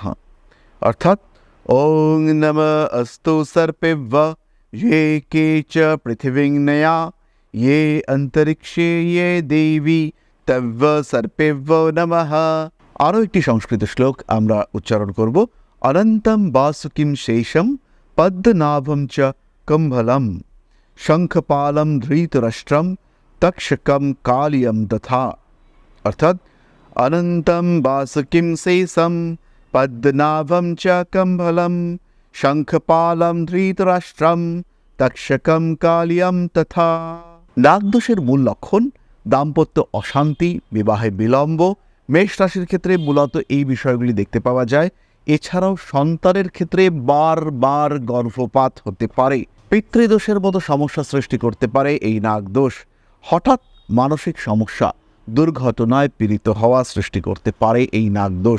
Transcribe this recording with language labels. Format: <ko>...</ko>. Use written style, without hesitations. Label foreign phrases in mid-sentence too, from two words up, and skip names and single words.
<sa>অর্থাৎ ওং নম অস্তু সর্পেভ্য ये কেচ পৃথিবীং নয়া ये अंतरिक्षे ये देवी তেব্য সর্পেভ্যো নমঃ।</sa> <bn>আরও একটি সংস্কৃত শ্লোক আমরা উচ্চারণ করব।</bn> <sa>অনন্তম বাসুকিম শেষম পদ্মনাভম চ কম্ভলম শঙ্খপালম ধৃতরাষ্ট্রম তক্ষকম কালিয়ম তথা। অর্থাৎ অনন্তম বাসুকিম শেষম পদ্মনাভম চ কম্ভলম শঙ্খপালম ধৃতরাষ্ট্রম তক্ষকম কালিয়ম তথা।</sa> <bn>নাগদোষের মূল লক্ষণ দাম্পত্য অশান্তি, বিবাহে বিলম্ব। মেষ রাশির ক্ষেত্রে মূলত এই বিষয়গুলি দেখতে পাওয়া যায়। এছাড়াও সন্তানের ক্ষেত্রে বারবার গর্ভপাত হতে পারে। পিতৃদোষের মতো সমস্যা সৃষ্টি করতে পারে এই নাগদোষ। হঠাৎ মানসিক সমস্যা, দুর্ঘটনায় পীড়িত হওয়া সৃষ্টি করতে পারে এই নাগদোষ।</bn>